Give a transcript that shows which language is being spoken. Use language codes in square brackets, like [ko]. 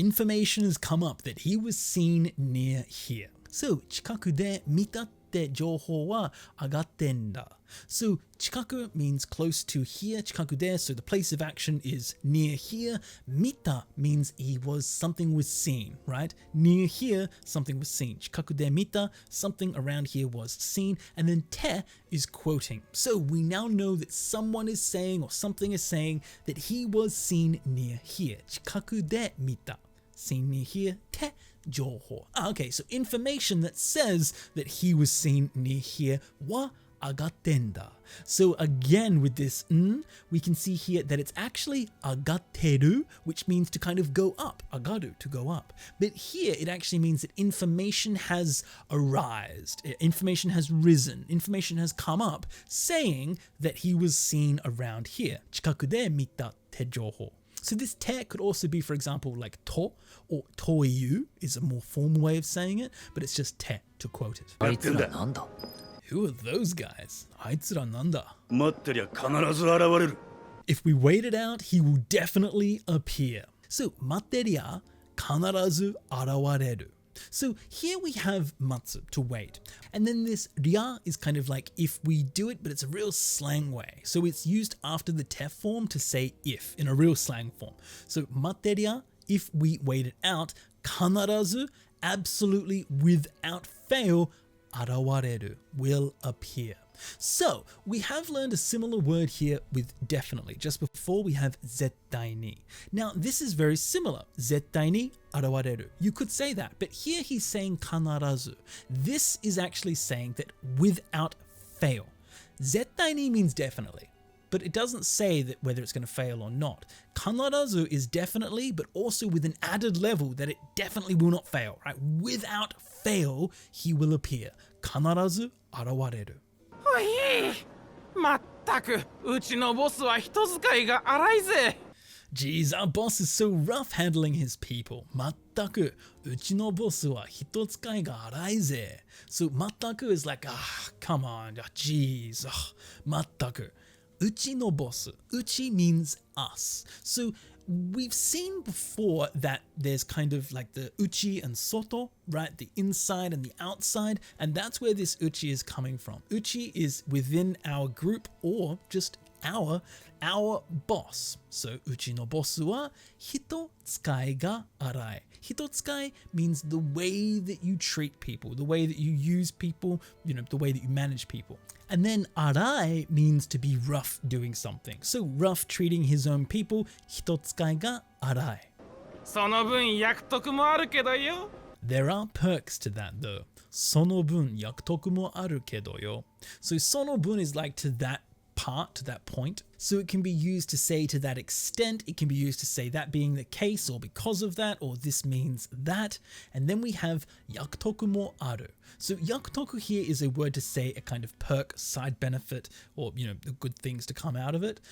[en] Information has come up that he was seen near here. [ja] So 近くで見たって情報は上がってんだ. [en] So 近く means close to here, 近くで, so the place of action is near here. 見た means he was, something was seen, right? Near here, something was seen. 近くで見た, something around here was seen. And then て is quoting. So we now know that someone is saying, or something is saying, that he was seen near here. [ja] 近くで見た. [en] Seen near here, て 情報. Okay, so information that says that he was seen near here wa agattenda. So again with this n, we can see here that it's actually agatteru, which means to kind of go up, agaru, to go up. But here it actually means that information has arisen, information has risen, information has come up saying that he was seen around here. [ja] 近くで見たって情報. [en] So this te could also be, for example, like to, or toiyu is a more formal way of saying it, but it's just te to quote it. [ja] あいつらなんだ? [en] Who are those guys? あいつらなんだ? [ja] 待ってりゃ必ず現れる。 [en] If we wait it out, he will definitely appear. [ja] So 待ってりゃ必ず現れる. [en] So here we have matsu, to wait. And then this ria is kind of like if we do it, but it's a real slang way. So it's used after the te form to say if in a real slang form. So materia, if we wait it out, kanarazu, absolutely without fail, arawareru, will appear. So we have learned a similar word here with definitely. Just before we have zettai ni. Now this is very similar. Zettai ni arawareru. You could say that, but here he's saying kanarazu. This is actually saying that without fail. Zettai ni means definitely, but it doesn't say that whether it's going to fail or not. Kanarazu is definitely, but also with an added level that it definitely will not fail, right? Without fail, he will appear. [ja] Kanarazu arawareru. おい、まったくうちのボスは人使いが荒いぜ。 [en] Geez, our boss is so rough handling his people. [ja] まったくうちのボスは人使いが荒いぜ. [en] So まったく is like, come on, geez, まったく. うちのボス.Uchi means us. So we've seen before that there's kind of like the uchi and soto, right? The inside and the outside, and that's where this uchi is coming from. Uchi is within our group or just our boss. [ja] So uchi no boss wa hito tsukai ga arai. [en] Hito tsukai means the way that you treat people, the way that you use people, you know, the way that you manage people. And then arai means to be rough doing something. So rough treating his own people, hito tsukai ga arai. [ja] その分役得もあるけどよ。 [en] There are perks to that though. その分役得もあるけどよ. So その分 is like to that part, to that point. So it can be used to say to that extent, it can be used to say that being the case or because of that, or this means that. And then we have yakutoku mo aru. So yakutoku here is a word to say a kind of perk, side benefit, or, the good things to come out of it.